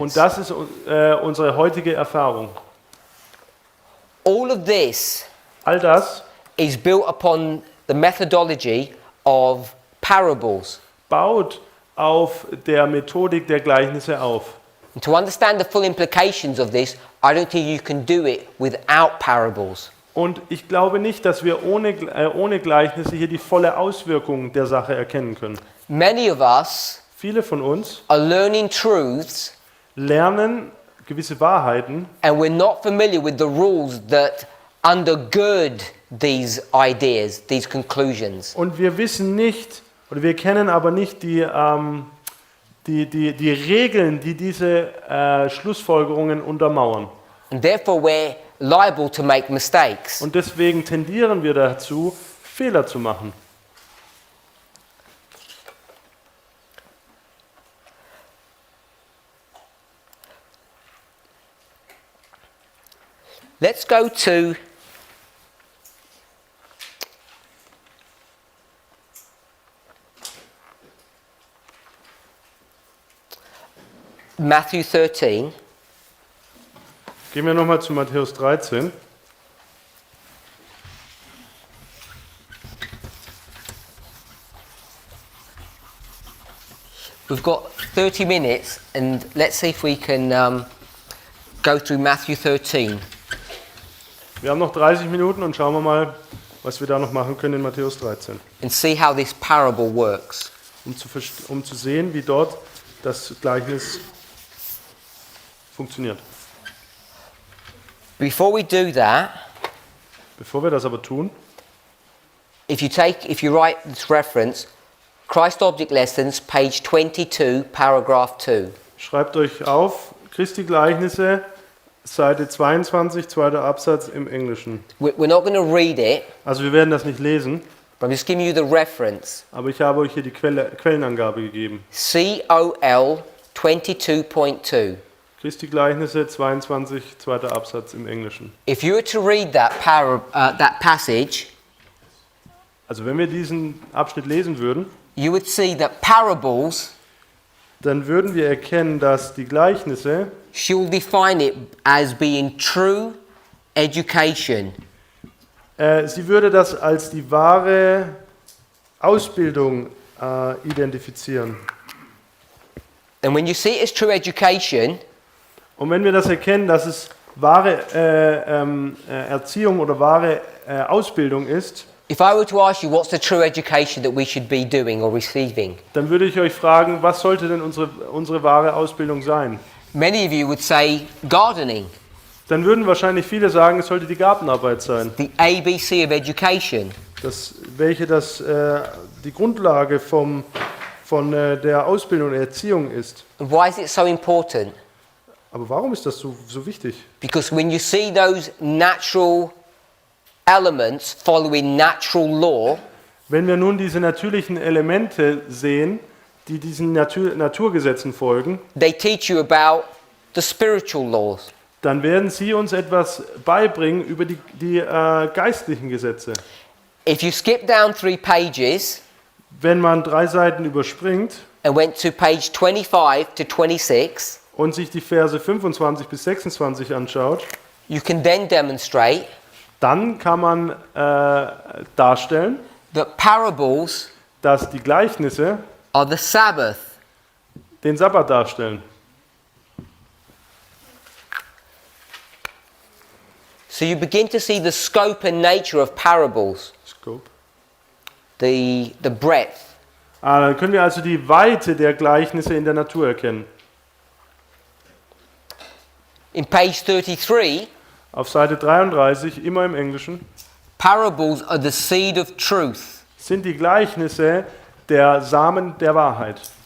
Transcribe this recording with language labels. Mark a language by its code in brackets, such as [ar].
[de] und das ist unsere heutige Erfahrung. [en] All of this [de] All das [en] is built upon the methodology of parables. [de] baut auf der Methodik der Gleichnisse auf. [en] And to understand the full implications of this, I don't think you can do it without parables. [de] Und ich glaube nicht, dass wir ohne Gleichnisse hier die volle Auswirkung der Sache erkennen können. [en] Many of us [de] Viele von uns [en] are learning truths [de] lernen gewisse Wahrheiten [en] and we're not familiar with the rules that undergird these ideas, these conclusions. [de] und wir wissen nicht, oder wir kennen aber nicht die Regeln, die diese Schlussfolgerungen untermauern. [en] And therefore we're liable to make mistakes. [de] Und deswegen tendieren wir dazu, Fehler zu machen. [en] Let's go to Matthew 13. [de] Gehen wir nochmal zu Matthäus 13. [en] We've got 30 minutes, and let's see if we can go through Matthew 13. [de] Wir haben noch 30 Minuten und schauen wir mal, was wir da noch machen können in Matthäus 13. [en] And see how this parable works. [de] Um zu sehen, wie dort das Gleichnis funktioniert. [en] Before we do that, [de] Bevor wir das aber tun, [en] if you write this reference, Christ Object Lessons, page 22, paragraph 2. [de] schreibt euch auf, Christi Gleichnisse, Seite 22, zweiter Absatz im Englischen. [en] We're not going to read it, [de] Also wir werden das nicht lesen, [en] but I'm just giving you the reference. [de] aber ich habe euch hier die Quellenangabe gegeben. [en] COL 22.2. [de] Christi Gleichnisse 22, zweiter Absatz im Englischen. [en] If you were to read that passage, [de] Also wenn wir diesen Abschnitt lesen würden, [en] you would see that parables, [de] dann würden wir erkennen, dass die Gleichnisse, [en] she will define it as being true education. [de] sie würde das als die wahre Ausbildung identifizieren. [en] And when you see it as true education, [de] Und wenn wir das erkennen, dass es wahre Erziehung oder wahre Ausbildung ist, [en] if I were to ask you what's the true education that we should be doing or receiving, [de] dann würde ich euch fragen, was sollte denn unsere wahre Ausbildung sein? [en] many of you would say gardening, [de] Dann würden wahrscheinlich viele sagen, es sollte die Gartenarbeit sein, [en] the ABC of education. [de] welche die Grundlage von der Ausbildung und Erziehung ist. [en] And why is it so important? [de] Aber warum ist das so wichtig? [en] Because when you see those natural elements following natural law, [de] Wenn wir nun diese natürlichen Elemente sehen, die diesen Naturgesetzen folgen, [en] they teach you about the spiritual laws. [de] dann werden sie uns etwas beibringen über die geistlichen Gesetze. [en] If you skip down 3 pages [de] Wenn man 3 Seiten überspringt [en] and went to page 25 to 26, [de] und sich die Verse 25 bis 26 anschaut, [en] you can then demonstrate [de] dann kann man darstellen, [en] that parables [de] dass die Gleichnisse [en] are the Sabbath. [de] den Sabbat darstellen. [en] So you begin to see the scope and nature of parables, Scope. the breadth. [de] Dann können wir also die Weite der Gleichnisse in der Natur erkennen. [en] In page 33, [de] Auf Seite 33, immer im Englischen, [en] parables are the seed of truth. [de] sind die Gleichnisse der Samen der Wahrheit.